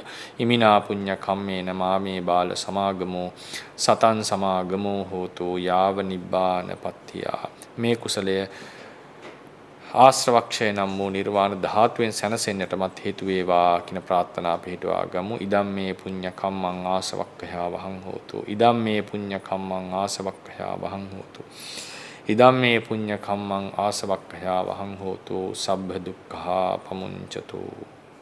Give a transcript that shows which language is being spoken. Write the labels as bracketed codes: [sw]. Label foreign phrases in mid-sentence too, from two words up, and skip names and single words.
[pi] හිමිනා පුඤ්ඤ කම්මේන මාමේ බාල සමාගමෝ සතං සමාගමෝ හෝතු යාව නිබ්බානපත්තිය. [si] මේ කුසලය ආශ්‍රවක්ෂය නම් වූ නිර්වාණ ධාතුවෙන් සැනසෙන්නටමත් හේතු වේවා කියන ප්‍රාර්ථනා පිටවා ගමු. [pi] ඉදම් මේ පුඤ්ඤ කම්මං ආසවක්ඛයා වහං හෝතු. ඉදම් මේ පුඤ්ඤ කම්මං ආසවක්ඛයා වහං හෝතු. ඉදම් මේ පුඤ්ඤ කම්මං ආසවක්ඛයා වහං හෝතු. සබ්බ දුක්ඛා පමුඤ්චතු.